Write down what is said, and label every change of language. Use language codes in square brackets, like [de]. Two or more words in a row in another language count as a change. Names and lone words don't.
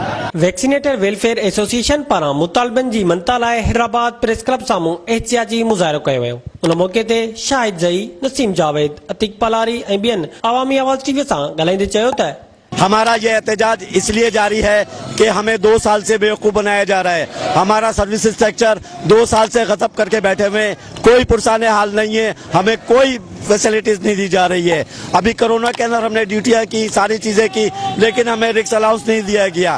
[sd] ويڪسينيٽر ويلفيئر ايسوسيئيشن پاران مطالبن جي مڃتا لاءِ حيدرآباد پريس کلب سامهون احتجاجي مظاهرو ڪيو ويو. ان موقع تي شاهد زئی، نسيم جاويد، عتيق پالاري ۽ ٻين عوامي آواز ٽي وي سان ڳالهائيندي چيو ته [ur] ہمارا یہ احتجاج اس لیے جاری ہے کہ ہمیں 2 سال سے بیوقوف بنایا جا رہا ہے. ہمارا [en] service structure [ur] 2 سال سے غصب کر کے بیٹھے ہوئے، کوئی پرسان حال نہیں ہے، ہمیں کوئی فیسلٹیز نہیں دی جا رہی ہے. ابھی کرونا کے اندر ہم نے ڈیوٹیاں کی، ساری چیزیں کی، لیکن ہمیں [en] risk allowance [ur] نہیں دیا گیا.